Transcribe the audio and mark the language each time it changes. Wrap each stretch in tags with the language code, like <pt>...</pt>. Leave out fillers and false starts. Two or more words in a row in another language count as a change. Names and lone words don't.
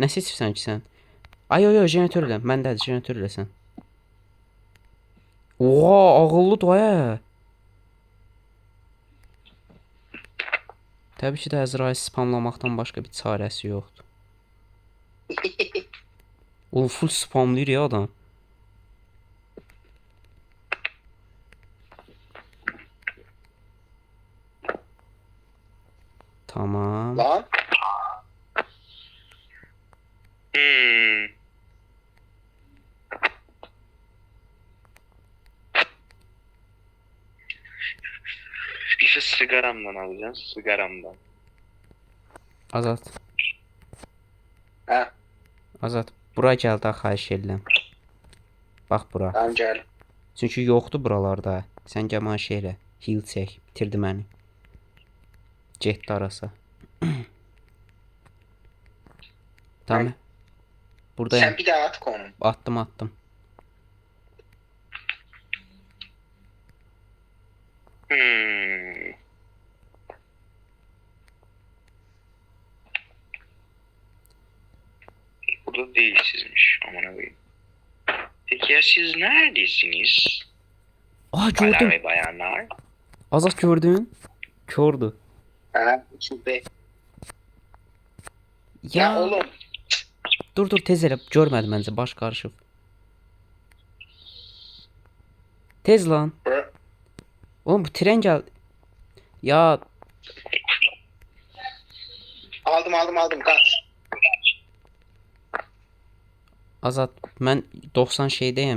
<az>Nə seçirsən ki sən? Ay yo, jeneratör elə. Məndədir, jeneratör eləsən. Oha, ağıllıdır ay. Təbii ki də Əzrail spamlamaqdan başqa bir çarəsi yoxdur. O full spamlayır ya adam. Tamam. Lan.</az> <tr>İşte sigaramdan alacağım. Sigaramdan. Azat. Ha.</tr> <az>Azad, bura gəl də xahiş edirəm. Bax bura.</az> <tr>Tamam gel.</tr> <az>Çünki yoxdur buralarda. Sən gəl mənə şey elə. Heal çək. Bitirdi məni. Getdi arası. Tamam. Buradayım.</az> <tr>Sen bir daha at konum. Attım. Hmm. Burada değilsizmiş. Aman koyayım. Peki ya siz neredesiniz? Aa Baylar gördüm. ve bayanlar. Azad gördün. Kördü. Ha, içinde. Ya, Ya oğlum.</tr> <az>dur tez elə. Görmədi məncə baş qarışıb. Tez lan. Bura- Oğlum bu tren gəl. Ya</az> <tr>Aldım kaç.</tr> <az>Azad, mən 90 şeydəyəm.</az>